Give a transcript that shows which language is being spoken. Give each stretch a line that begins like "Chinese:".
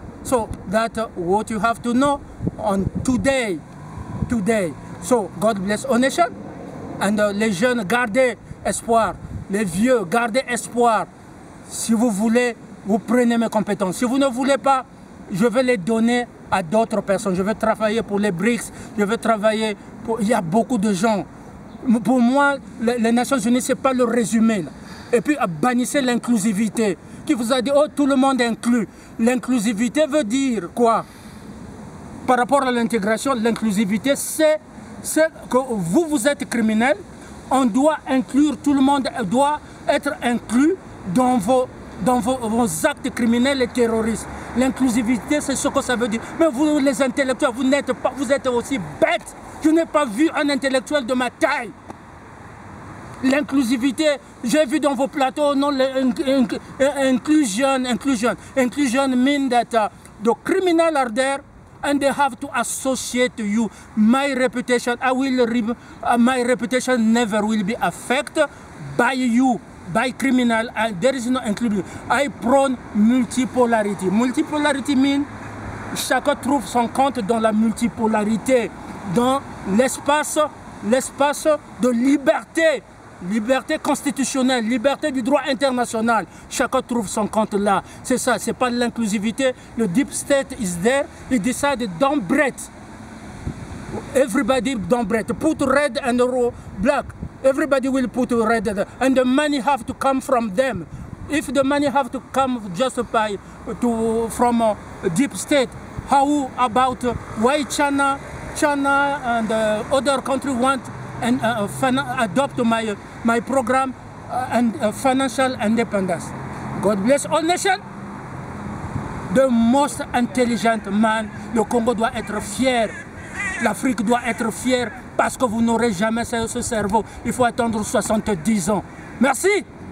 English: So, that's what you have to know on today. So, God bless our nation.
French: And les jeunes, gardez espoir. Les vieux, gardez espoir. Si vous voulez, vous prenez mes compétences. Si vous ne voulez pas, je vais les donner à d'autres personnes. Je vais travailler pour les BRICS, je vais travailler pour... Il y a beaucoup de gens. Pour moi, les Nations Unies, ce n'est pas le résumé. Là. Et puis, bannissez l'inclusivité. Qui vous a dit, oh, tout le monde inclus. L'inclusivité veut dire quoi? Par rapport à l'intégration, l'inclusivité, c'est que vous êtes criminel. On doit inclure, tout le monde doit être inclus dans vos actes criminels et terroristes. L'inclusivité, c'est ce que ça veut dire. Mais vous, les intellectuels, vous n'êtes pas, vous êtes aussi bêtes. Je n'ai pas vu un intellectuel de ma taille. L'inclusivité, j'ai vu dans vos plateaux, non, inclusion.
English: Inclusion means that the criminal are there and they have to associate to you. My reputation, my reputation never will be affected by you, by criminal. And there is no inclusion. I prone multipolarity. Multipolarity means
French: chacun trouve son compte dans la multipolarité, dans l'espace de liberté, liberté constitutionnelle, liberté du droit international. Chacun trouve son compte là. C'est ça, c'est pas l'inclusivité.
English: Le deep state is there. He decided don't break. Everybody don't break. Put red and black. Everybody will put red and the money have to come from them. If the money have to come just from deep state, how about why China and other countries want and adopt my program and financial independence? God bless all nations. The most intelligent man,
French: le Congo doit être fier. L'Afrique doit être fière parce que vous n'aurez jamais ce cerveau. Il faut attendre 70 ans. Merci.